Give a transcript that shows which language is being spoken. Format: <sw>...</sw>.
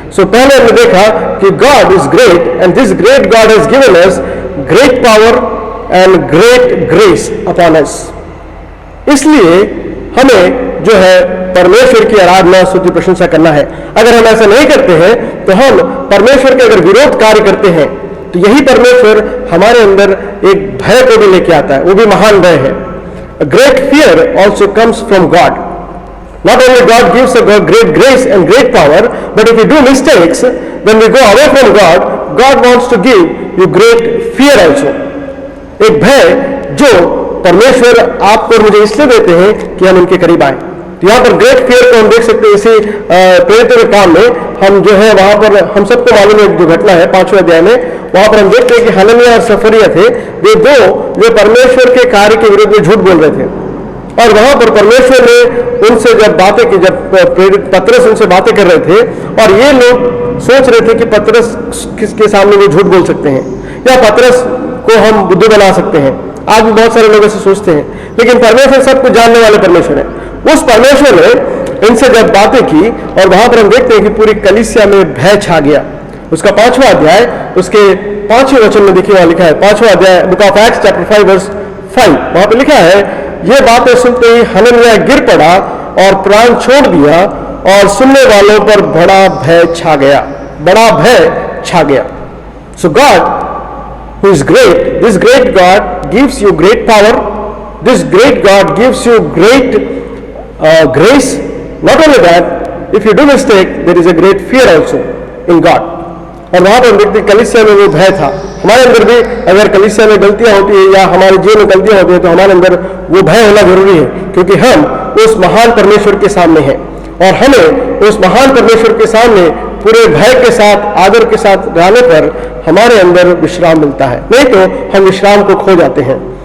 <hi>सो पहले हमने देखा कि</hi> <en>God is great and this great God has given us great power and great grace upon us.</en> <hi>इसलिए हमें जो है परमेश्वर की आराधना स्तुति प्रशंसा करना है। अगर हम ऐसा नहीं करते हैं तो हम परमेश्वर के अगर विरोध कार्य करते हैं तो यही परमेश्वर हमारे अंदर एक भय को भी लेके आता है, वो भी महान भय है।</hi> <en>A great fear also comes from God. Not only God gives a great grace and great power, but if we do mistakes, when we go away from God, God wants to give you great fear also.</en> <hi>एक भय जो परमेश्वर आपको और मुझे इसलिए देते हैं कि हम उनके करीब आए। तो यहाँ पर ग्रेट फियर को हम देख सकते हैं। इसी प्रेरितों के काम में हम जो है वहां पर हम सबको मालूम है जो घटना है 5वें अध्याय में, वहां पर हम देखते हैं कि हनन्याह और सफरिया थे, वे 2 जो परमेश्वर के कार्य के विरुद्ध में झूठ बोल रहे थे। और वहां पर परमेश्वर ने उनसे जब बातें की, जब प्रेरित पतरस उनसे बातें कर रहे थे और ये लोग सोच रहे थे कि पतरस किसके सामने वो झूठ बोल सकते हैं या पतरस को हम बुद्धू बना सकते हैं। आज भी बहुत सारे लोग ऐसे सोचते हैं, लेकिन परमेश्वर सब कुछ जानने वाले परमेश्वर है। उस परमेश्वर ने इनसे जब बातें की और वहां पर हम देखते हैं कि पूरी कलीसिया में भय छा गया। उसका 5वां अध्याय उसके 5वें वचन में देखिए, वहां लिखा है 5वां अध्याय</hi> <en>book of Acts chapter 5 verse 5,</en> <hi>वहां पर लिखा है, ये बातें सुनते ही हनन्याह गिर पड़ा और प्राण छोड़ दिया और सुनने वालों पर बड़ा भय छा गया, बड़ा भय छा गया।</hi> <en>So God who is great, this great God gives you great power, this great God gives you great grace. Not only that, if you do mistake, there is a great fear also in God.</en> <hi>और वहां पर देखते कलीसिया में वो भय था। हमारे अंदर भी अगर कलीसिया में गलतियां होती है या हमारे जीवन में गलतियां होती है तो हमारे अंदर वो भय होना जरूरी है, क्योंकि हम उस महान परमेश्वर के सामने हैं और हमें उस महान परमेश्वर के सामने पूरे भय के साथ, आदर के साथ रहने पर हमारे अंदर विश्राम मिलता है, नहीं तो हम विश्राम को खो जाते हैं।</hi>